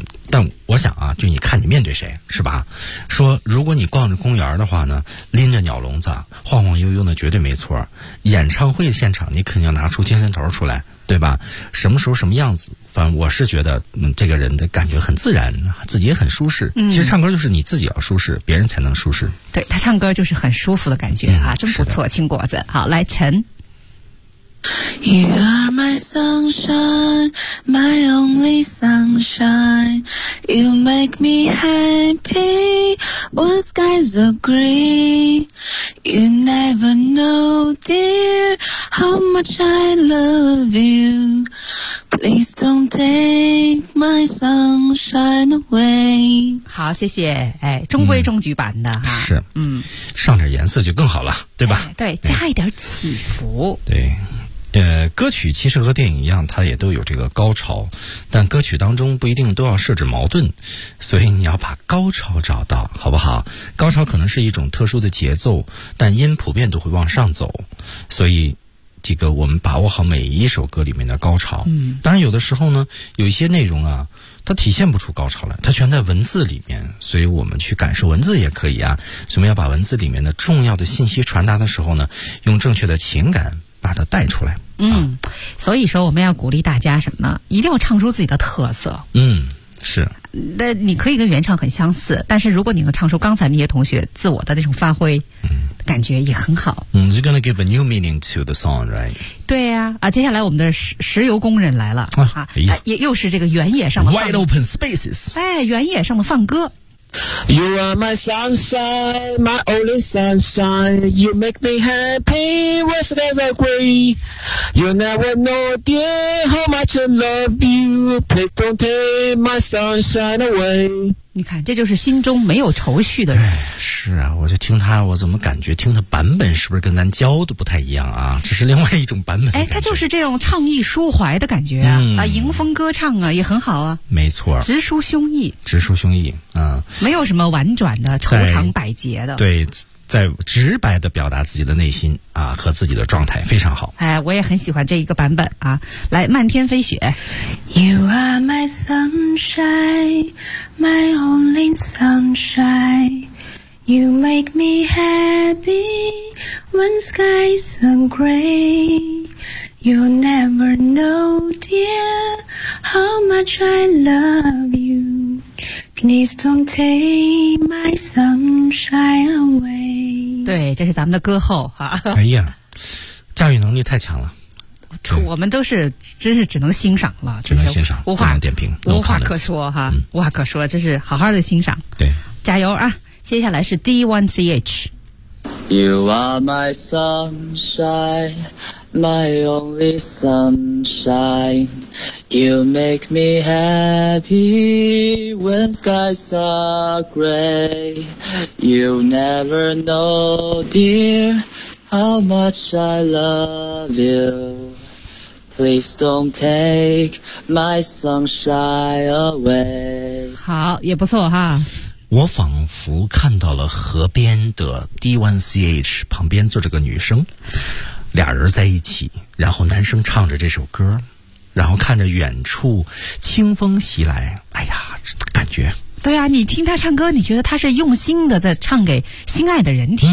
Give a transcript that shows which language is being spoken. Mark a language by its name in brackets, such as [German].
[Chinese] 但我想啊，就你看你面对谁是吧，说如果你逛着公园的话呢，拎着鸟笼子晃晃悠悠的绝对没错，演唱会现场你肯定要拿出精神头出来，对吧？什么时候什么样子，反正我是觉得这个人的感觉很自然，自己也很舒适、其实唱歌就是你自己要舒适，别人才能舒适。对，他唱歌就是很舒服的感觉啊，真不错，青果子。好，来陈。 [English] You are my sunshine, my only sunshine. You make me happy when skies are gray. You never know, dear, how much I love you. Please don't take my sunshine away. [Chinese] 好，谢谢。哎，中规中矩版的哈、是，上点颜色就更好了，对吧？对，加一点起伏。对。歌曲其实和电影一样，它也都有这个高潮，但歌曲当中不一定都要设置矛盾，所以你要把高潮找到，好不好？高潮可能是一种特殊的节奏，但音普遍都会往上走，所以这个我们把握好每一首歌里面的高潮。嗯，当然有的时候呢，有一些内容啊，它体现不出高潮来，它全在文字里面，所以我们去感受文字也可以啊。所以我们要把文字里面的重要的信息传达的时候呢，用正确的情感把它带出来。所以说我们要鼓励大家什么呢？一定要唱出自己的特色。是。那你可以跟原唱很相似，但是如果你能唱出刚才那些同学自我的那种发挥，感觉也很好。 [English] You're gonna give a new meaning to the song, right? [Chinese] 对呀、接下来我们的石油工人来了又是这个原野上的 [English] Wide open spaces。 [Chinese] 原野上的放歌。 [English] You are my sunshine, my only sunshine. You make me happy when skies are gray. You never know, dear, how much I love you. Please don't take my sunshine away. [Chinese] 你看，这就是心中没有愁绪的人。是啊，我就听他，我怎么感觉听他版本是不是跟咱教的不太一样啊？这是另外一种版本。他就是这种唱意抒怀的感觉啊，迎风歌唱啊，也很好啊。没错，直抒胸臆，直抒胸臆，没有什么婉转的、愁肠百结的。对，在直白的表达自己的内心啊和自己的状态，非常好。我也很喜欢这一个版本啊。来，漫天飞雪。 [English] You are my sunshine, my only sunshine. You make me happy when skies are gray. You never know, dear, how much I love you. Please don't take my sunshine away. [Chinese] 对，这是咱们的歌后哈。哎呀，驾驭能力太强了。我们都是真是只能欣赏了，只能欣赏，无话点评，无话可说哈，无话可说，这是好好的欣赏，对，加油啊。接下来是 D1CH。 [English] You are my sunshine, my only sunshine. You make me happy when skies are gray. You never know, dear, how much I love you. Please don't take my sunshine away. [Chinese] 好，也不错哈。我仿佛看到了河边的 D1CH 旁边坐着个女生，俩人在一起，然后男生唱着这首歌，然后看着远处清风袭来，哎呀，感觉。对啊，你听他唱歌，你觉得他是用心的在唱给心爱的人听。